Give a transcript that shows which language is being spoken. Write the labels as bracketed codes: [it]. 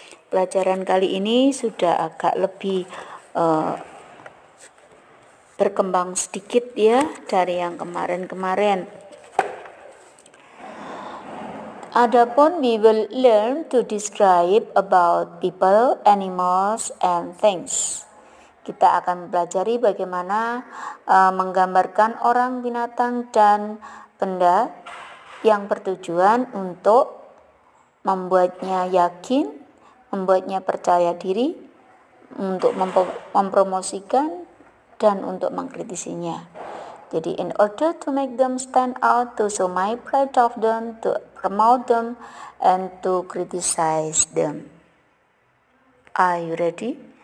[id] Pelajaran kali ini sudah agak lebih berkembang sedikit ya dari yang kemarin-kemarin. Adapun [en] we will learn to describe about people, animals, and things. [id] Kita akan pelajari bagaimana menggambarkan orang, binatang, dan benda yang bertujuan untuk membuatnya yakin, membuatnya percaya diri, untuk mempromosikan, dan untuk mengkritisinya. [en] Jadi, in order to make them stand out, to show my pride of them, to promote them, and to criticize them. Are you ready?